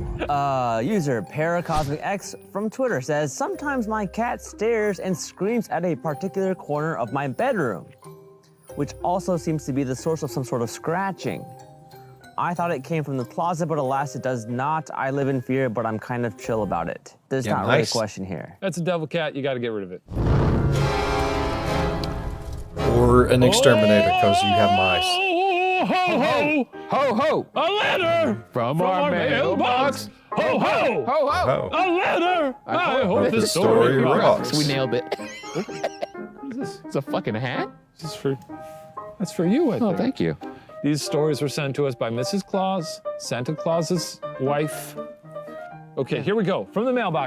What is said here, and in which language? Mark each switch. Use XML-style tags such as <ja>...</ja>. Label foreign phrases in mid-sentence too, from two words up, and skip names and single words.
<en>User ParacosmicX from Twitter says, sometimes my cat stares and screams at a particular corner of my bedroom, which also seems to be the source of some sort of scratching. I thought it came from the closet, but alas, it does not. I live in fear, but I'm kind of chill about it. There's Yeah, not really a nice. question here. That's a devil cat, you gotta get rid of it. Or an exterminator, because you have mice. Oh, ho, ho, Ho, ho! a letter From our mailbox. Ho, ho, Ho, ho! Oh, a letter. I hope hope the the story story rocks. rocks. We nailed it. What is this? It's a fucking hat? This is for, that's for you, I think. Oh, thank you. These stories were sent to us by Mrs. Claus, Santa Claus's wife. Okay, here we go. From the mailbox.</en>